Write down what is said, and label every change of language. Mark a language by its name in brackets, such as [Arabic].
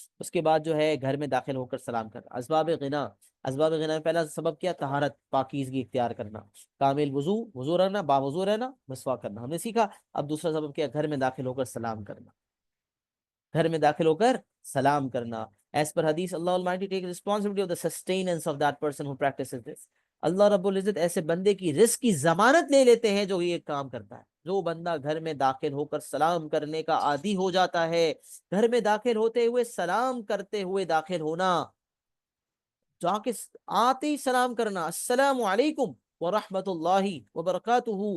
[Urdu] اس کے بعد جو ہے گھر میں داخل ہو کر سلام کرنا. اسباب غنا میں پہلا سبب کیا؟ طہارت، پاکیزگی اختیار کرنا، کامل وضو رہنا، باوضو رہنا، مسواک کرنا ہم نے سیکھا. اب دوسرا سبب کیا؟ گھر میں داخل ہو کر سلام کرنا. گھر میں داخل ہو کر سلام کرنا. [English] As per hadith, Allah Almighty takes responsibility of the sustenance of that person who practices this. [Urdu] اللہ رب العزت ایسے بندے کی رزق کی ضمانت لے لیتے ہیں جو یہ کام کرتا ہے. جو بندہ گھر میں داخل ہو کر سلام کرنے کا عادی ہو جاتا ہے، گھر میں داخل ہوتے ہوئے سلام کرتے ہوئے داخل ہونا، جا کے آتے ہی سلام کرنا، السلام علیکم ورحمۃ اللہ وبرکاتہ.